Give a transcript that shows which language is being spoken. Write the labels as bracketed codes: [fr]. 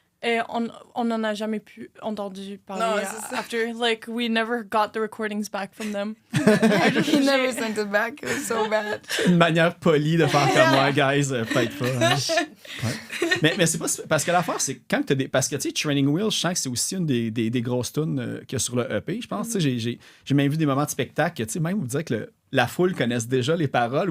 [fr] Et on n'en a jamais pu entendu parler Non, c'est ça. [en] after. Like, we never got the recordings back from them. He never sent it back. It was so bad. [fr] Une manière polie de faire comme moi, guys, peut-être pas. Hein. Ouais. Mais c'est pas... Parce que l'affaire, c'est quand t'as des... Parce que, tu sais, Training Wheels, je sens que c'est aussi une des grosses tunes qu'il y a sur le EP, je pense. Tu sais, j'ai même vu des moments de spectacle que, tu sais, même vous dire que la foule connaisse déjà les paroles.